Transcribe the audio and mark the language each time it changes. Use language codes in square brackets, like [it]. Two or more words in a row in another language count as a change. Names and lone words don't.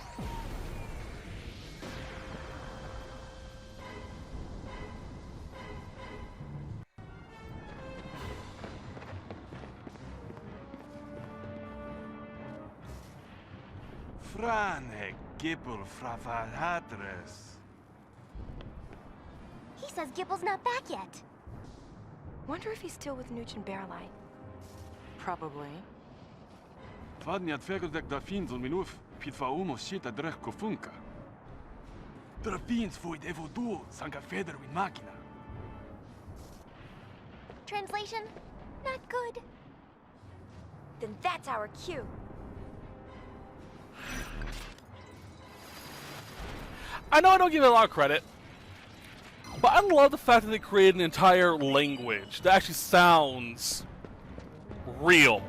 [en] Fran Gibbel Fravahatres. He says Gibbel's not back yet. Wonder if he's still with Nooch and Bearlight. Probably. Vadniat fegosdek Dafins on minuf pitva umo shita drech kofunka. Dafins void evodu sanka feder with machina. Translation? Not good. Then that's our cue. I know I don't give it a lot of credit, but I love the fact that they created an entire language that actually sounds real.